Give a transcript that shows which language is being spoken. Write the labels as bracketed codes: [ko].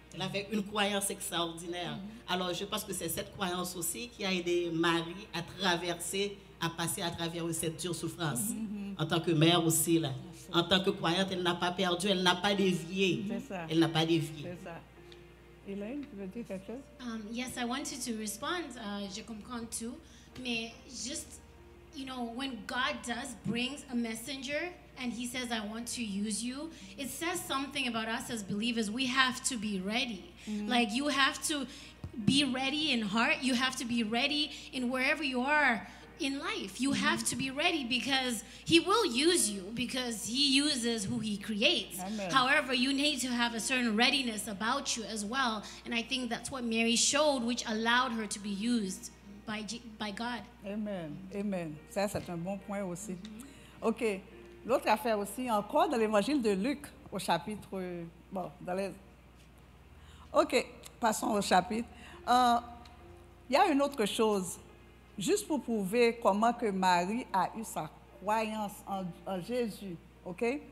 [fr] Elle avait une croyance extraordinaire. Alors je pense que c'est cette croyance aussi qui a aidé Marie à traverser, à passer à travers cette dure souffrance. En tant que mère aussi, là. En tant que croyante, elle n'a pas perdu, elle n'a pas dévié. Elle n'a pas dévié. C'est ça. Elaine, tu veux dire quelque chose? [en] Yes, I wanted to respond. [fr] Je comprends tout. Mais juste, [en] you know, when God does brings a messenger and he says, I want to use you, it says something about us as believers. We have to be ready. Like, you have to be ready in heart. You have to be ready in wherever you are in life. You have to be ready because he will use you because he uses who he creates. Amen. However, you need to have a certain readiness about you as well. And I think that's what Mary showed, which allowed her to be used by God. Amen. Amen. [fr] Ça, c'est un bon point aussi. OK. L'autre affaire aussi, encore dans l'évangile de Luc, au chapitre... Bon, dans les... OK. Passons au chapitre. Il y a une autre chose, juste pour prouver comment que Marie a eu sa croyance en Jésus. OK?